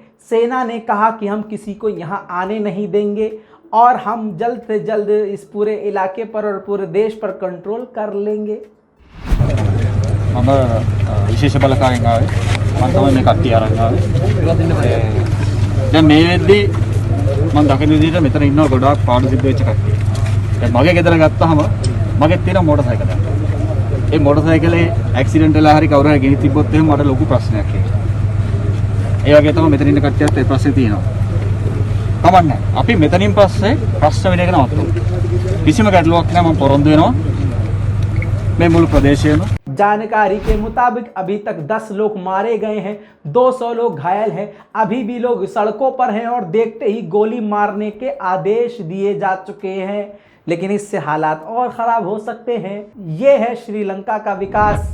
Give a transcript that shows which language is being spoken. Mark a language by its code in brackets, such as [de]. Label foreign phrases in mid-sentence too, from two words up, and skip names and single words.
[hi] सेना ने कहा कि हम किसी को यहाँ आने नहीं देंगे और हम जल्द से जल्द इस पूरे इलाके पर और पूरे देश पर कंट्रोल कर लेंगे। [si] विशेष බලකාරයෙන් ආවේ මම තමයි මේ කට්ටිය අරන් ආවේ. දැන් මේ වෙද්දී මම දකින විදිහට මෙතන ඉන්නවා ගොඩාක් පාඩු සිද්ධ වෙච්ච කට්ටිය. දැන් මගේ ගෙදර ගත්තාම මගෙත් තියෙන මෝටර් සයිකලයක්. ඒ මෝටර් සයිකලේ ඇක්සිඩන්ට් වෙලා හරි කවුරු හරි ගෙනි තිබ්බොත් එහෙම මට ලොකු ප්‍රශ්නයක් ඒක. ඒ වගේ තමයි මෙතන ඉන්න කට්ටියත් ඒ ප්‍රශ්නේ තියෙනවා. කමන්නේ. අපි මෙතනින් පස්සේ ප්‍රශ්න වෙන එක නවත්තමු. කිසිම ගැටලුවක් නැහැ. මම පොරොන්දු වෙනවා මේ මුළු ප්‍රදේශයේම. [hi] जानकारी के मुताबिक अभी तक 10 लोग मारे गए हैं, 200 लोग घायल हैं। अभी भी लोग सड़कों पर हैं और देखते ही गोली मारने के आदेश दिए जा चुके हैं। लेकिन इससे हालात और ख़राब हो सकते हैं। ये है श्रीलंका का विकास।